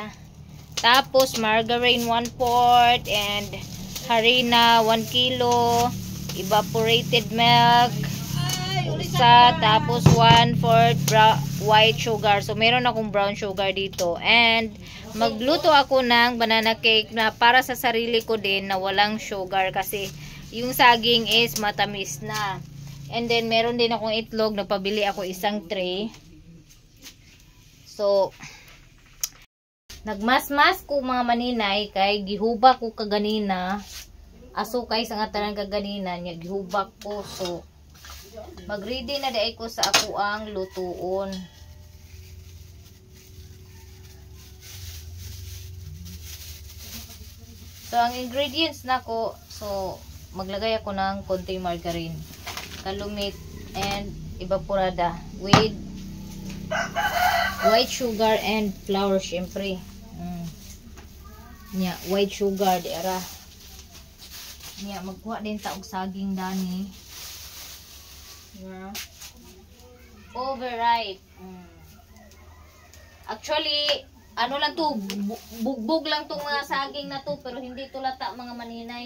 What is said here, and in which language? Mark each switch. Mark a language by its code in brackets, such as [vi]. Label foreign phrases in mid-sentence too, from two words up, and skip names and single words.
[tl] Tapos margarine 1/4 and harina 1 kilo, [en] evaporated milk [tl] isa, tapos 1/4 [en] white sugar. [tl] So meron akong brown sugar dito. And magluto ako ng [en] banana cake [tl] na para sa sarili ko din na walang sugar kasi yung saging is matamis na. And then meron din akong itlog, nagpabili ako isang tray. [ceb] So nagmasmas ko mga maninay kay gihubak ko kaganina. Aso kay sa nga tanan kaganina nya gihubak ko. So mag-ready na di ko sa ako ang lutuon. So ang ingredients nako, [tl] so maglagay ako ng konting margarine, [en] calumet and evaporada with white sugar and flour syempre. [ceb] Nya [en] white sugar [ceb] di ara. Nya magkuha din ta og saging dani. [en] Yeah. Overripe. Actually, [tl] ano lang to, bugbog lang tong mga saging na to, pero hindi to lata mga maninay.